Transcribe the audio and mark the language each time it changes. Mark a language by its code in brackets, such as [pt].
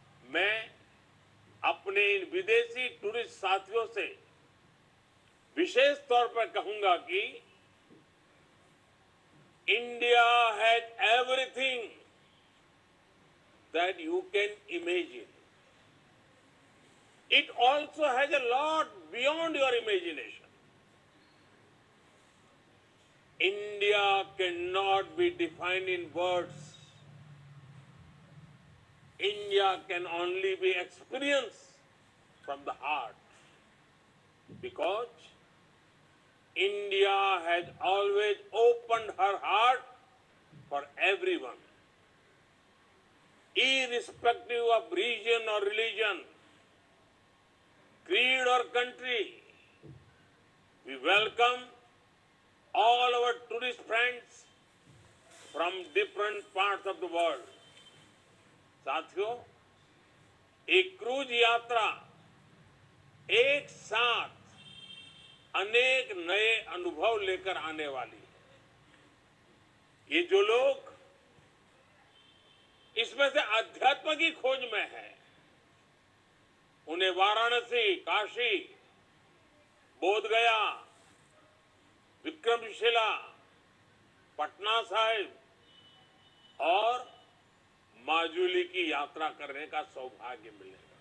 [hi] मैं अपने इन विदेशी टूरिस्ट साथियों से विशेष तौर पर कहूंगा कि [en] India has everything that you can imagine. It also has a lot beyond your imagination. India cannot be defined in words. India can only be experienced from the heart. Because India has always opened her heart for everyone. Irrespective of region or religion, creed or country, we welcome all our tourist friends from different parts of the world. [hi] साथियों, एक cruise यात्रा एक साथ अनेक नए अनुभव लेकर आने वाली है। ये जो लोग इसमें से अध्यात्म की खोज में है, उन्हें वाराणसी, काशी, बोधगया, विक्रमशिला, पटना साहिब और माजुली की यात्रा करने का सौभाग्य मिलेगा।